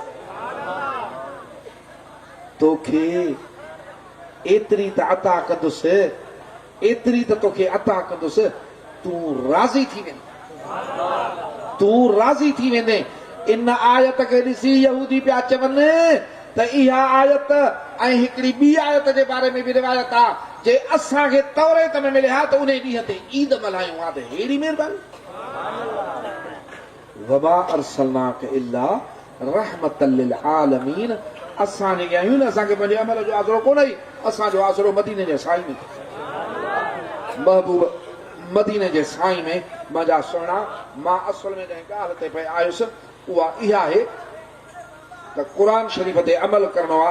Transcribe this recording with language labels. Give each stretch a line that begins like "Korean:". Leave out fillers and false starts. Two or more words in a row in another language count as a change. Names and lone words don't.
Sindhi: तोखे एतिरी त अता कंदुसि एतिरी त तोखे अता कंदुसि तूं राज़ी थी वेंदे इन आयत खे ॾिसी यहूदी पिया चवनि त इहा आयत ऐं हिकिड़ी ॿी आयत जे बारे में बि रिवायत आहे जे असांखे तौरेत में मिले हा त उन ॾींहं ते ईद मल्हायूं हा त हेड़ी महिरबानी
Arabic: وما أرسلناك إلا رحمة للعالمين
Sindhi: असां जेके आहियूं न असांखे पंहिंजे अमल जो आसरो कोन ई असांजो आसरो मदीने जे साईं में महबूब मदीने जे साईं में मुंहिंजा सुहिणा मां असल में जंहिं ॻाल्हि ते पई आयुसि उहा इहा आहे त क़ुरान शरीफ़ ते अमल करणो आहे